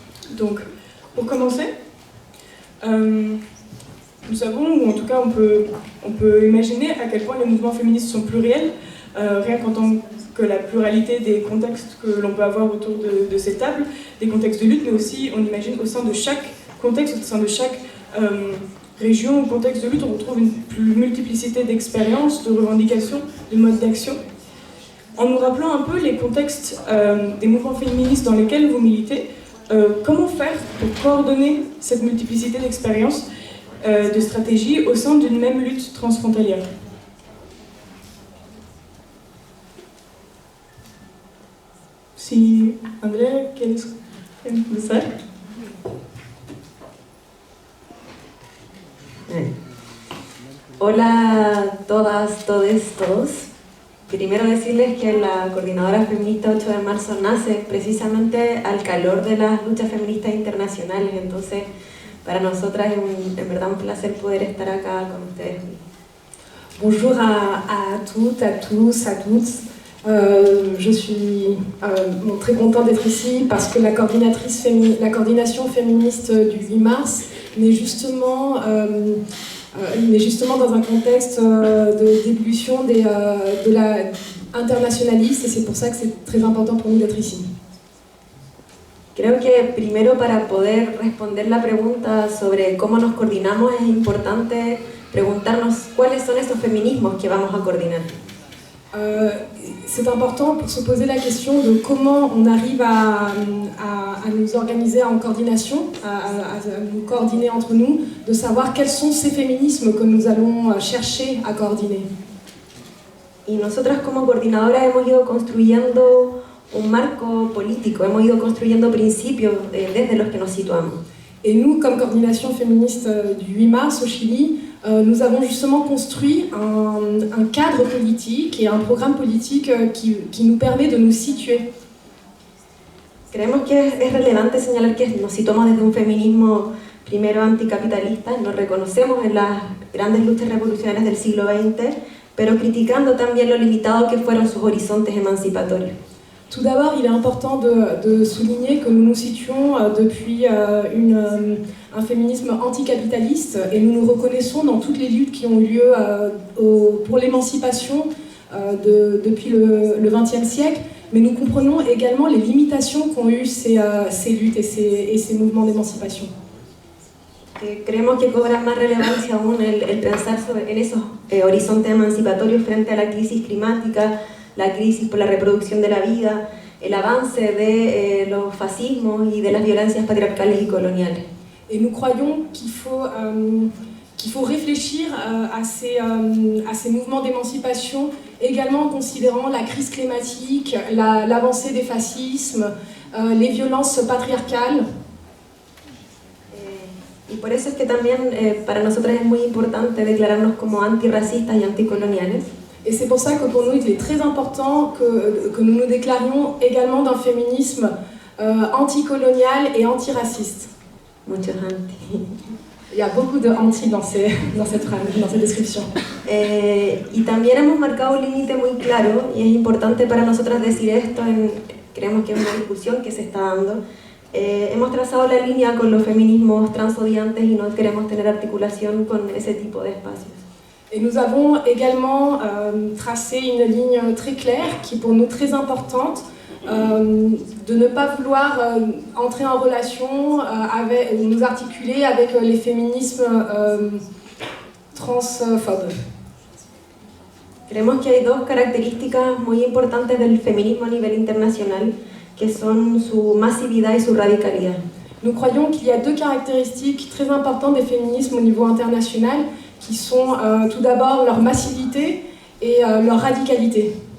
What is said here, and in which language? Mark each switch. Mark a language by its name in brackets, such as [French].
[French] Donc, pour commencer, nous savons, ou en tout cas on peut imaginer à quel point les mouvements féministes sont pluriels, rien qu'en tant que la pluralité des contextes que l'on peut avoir autour de ces tables, des contextes de lutte, mais aussi, on imagine, au sein de chaque contexte, au sein de chaque région ou contexte de lutte, on retrouve une multiplicité d'expériences, de revendications, de modes d'action. En nous rappelant un peu les contextes des mouvements féministes dans lesquels vous militez, comment faire pour coordonner cette multiplicité d'expériences de stratégie au sein d'une même lutte transfrontalière. [Spanish] Si Andrea, ¿quieres empezar? Hola a todas, todes, todos. Primero decirles que la Coordinadora Feminista 8 de marzo nace precisamente al calor de las luchas feministas internacionales, entonces para nosotras es en verdad un placer poder estar acá con ustedes. [French] Bonjour à toutes, à tous, à toutes. Je suis très contente d'être ici parce que la coordination féministe du 8 mars n'est justement dans un contexte d'évolution de la internationaliste et c'est pour ça que c'est très important pour nous d'être ici. [Spanish] Creo que primero para poder responder la pregunta sobre cómo nos coordinamos es importante preguntarnos cuáles son estos feminismos que vamos a coordinar. [French] C'est important pour se poser la question de comment on arrive à nous organiser en coordination, à nous coordonner entre nous, de savoir quels sont ces féminismes que nous allons chercher à coordonner. [Spanish] Y nosotras como coordinadoras hemos ido construyendo un marco político, hemos ido construyendo principios desde los que nos situamos. [French] Et nous, comme coordination féministe du 8 mars au Chili, nous avons justement construit un cadre politique et un programme politique qui nous permet de nous situer. [Spanish] Creemos que es relevante señalar que nos situamos desde un feminismo primero anticapitalista, nos reconocemos en las grandes luchas revolucionarias del siglo XX, pero criticando también lo limitado que fueron sus horizontes emancipatorios. [French] Tout d'abord, il est important de souligner que nous nous situons depuis un féminisme anticapitaliste et nous nous reconnaissons dans toutes les luttes qui ont eu lieu pour l'émancipation depuis le XXe siècle, mais nous comprenons également les limitations qu'ont eues ces luttes et ces mouvements d'émancipation. [Spanish] Creemos que cobra más relevancia aún el pensar en esos horizontes emancipatorios frente a la crisis climática, la crisis por la reproducción de la vida, el avance de los fascismos y de las violencias patriarcales y coloniales. [French] Et nous croyons qu'il faut réfléchir à ces mouvements d'émancipation, également en considérant la crise climatique, l'avancée des fascismes, les violences patriarcales. [Spanish] Y por eso es que también para nosotras es muy importante declararnos como antirracistas y anticoloniales. [French] Et c'est pour ça que pour nous, il est très important que nous nous déclarions également d'un féminisme anticolonial et antiraciste. [Spanish] Muchos anti. [French] Il y a beaucoup de anti dans cette description. [Spanish] Y también hemos marcado un límite muy claro, y es importante para nosotras decir esto, creemos que es una discusión que se está dando. Hemos trazado la línea con los feminismos transodiantes y no queremos tener articulación con ese tipo de espacios. [French] Et nous avons également tracé une ligne très claire qui est pour nous très importante, de ne pas vouloir entrer en relation nous articuler avec les féminismes transphobes. [Spanish] Creemos que hay dos características muy importantes del feminismo a nivel internacional, que son su masividad y su radicalidad. [French] Nous croyons qu'il y a deux caractéristiques très importantes des féminismes au niveau international, qui sont tout d'abord leur massivité et leur radicalité.